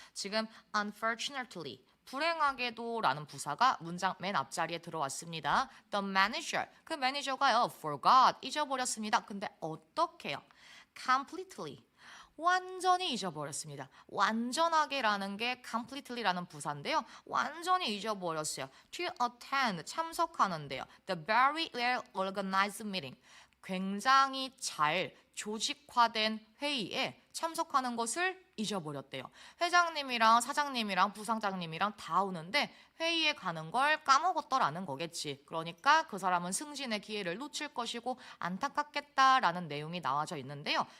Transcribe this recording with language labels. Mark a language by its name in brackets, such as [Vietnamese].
[Korean] 지금 unfortunately, 불행하게도 라는 부사가 문장 맨 앞자리에 들어왔습니다. [English] The manager, [Korean] 그 매니저가요, [English] forgot, [Korean] 잊어버렸습니다. 근데 어떻게요? completely, 완전히 잊어버렸습니다. 완전하게라는 게 completely라는 부사인데요. 완전히 잊어버렸어요. [English] to attend, [Korean] 참석하는데요. [English] The very well organized meeting, [Korean] 굉장히 잘 조직화된 회의에 참석하는 것을 잊어버렸대요. 회장님이랑 사장님이랑 부상장님이랑 다 오는데 회의에 가는 걸 까먹었더라는 거겠지. 그러니까 그 사람은 승진의 기회를 놓칠 것이고 안타깝겠다라는 내용이 나와져 있는데요.